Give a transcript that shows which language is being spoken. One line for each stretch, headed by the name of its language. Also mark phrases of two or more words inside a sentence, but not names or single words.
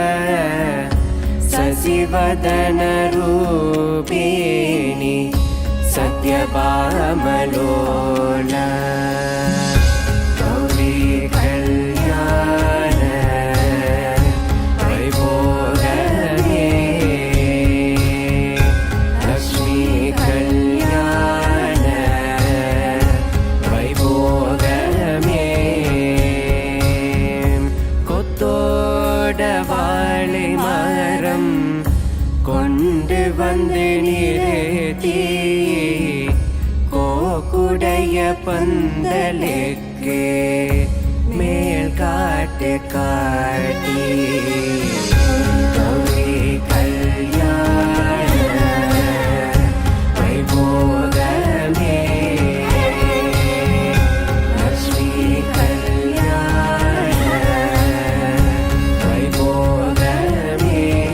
Telugu: శశివదనరూపిణి సత్యభామలోలా గౌరీ కల్యాణ వైభోగమే లక్ష్మీ కల్యాణ
Tamil: वैभोगमे கொத்தோடவாழை மரம் கொண்டு வந்து நிறுத்தி கோக்குடைய பந்தலுக்கு மேல் காட்டு காட்டி
Telugu: గౌరీ కల్యాణ వైభోగమే లక్ష్మీ కల్యాణ వైభోగమే